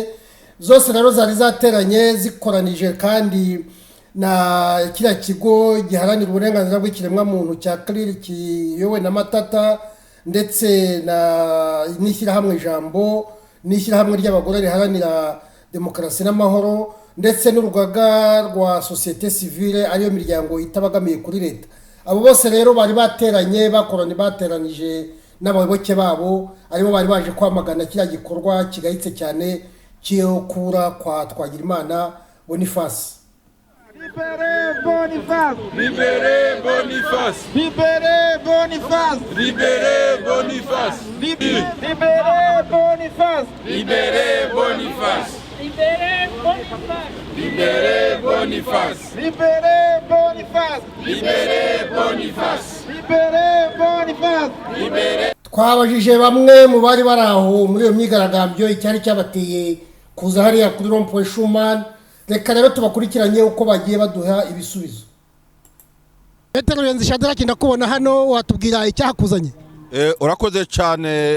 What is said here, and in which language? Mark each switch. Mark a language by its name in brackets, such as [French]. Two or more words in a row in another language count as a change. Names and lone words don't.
[Kinyarwanda] Zose rero zari zateranye zikoranije kandi na kiriya kigo giharanira uburenganzira bw'ikiremwa muntu cya CLIR kiyowe na Matata, ndetse na n'ishyirahamwe Ijambo n'ishyirahamwe ry'abagore riharanira demokarasi n'amahoro, ndetse n'urugaga rwa [French] societe civile [Kinyarwanda] ariyo miryango itabagamiye kuri leta. Abo bose rero bari bateranye bateranije n'abayoboke babo, aribo bari baje kwamagana kiriya gikorwa kigayitse cyane cyo kura kwa Twagirimana Boniface. [French] Libérez Boniface! Libérez Boniface! Libérez Boniface! Libérez Boniface! Libérez Boniface! Libérez Boniface! Libérez Boniface! Libérez Boniface! Libérez Boniface! Libérez Boniface! Libérez Boniface! Libérez. [Kinyarwanda] Twabajije bamwe mu bari baraho muri iyo myigaragambyo icyari cyabateye kuza hariya kuri Rond-Point Schuman. Reka rero tubakurikiranye uko bagiye baduha ibisubizo. Petero Shadrack ndakubona hano, watubwira icyahakuzanye? Urakoze cyane.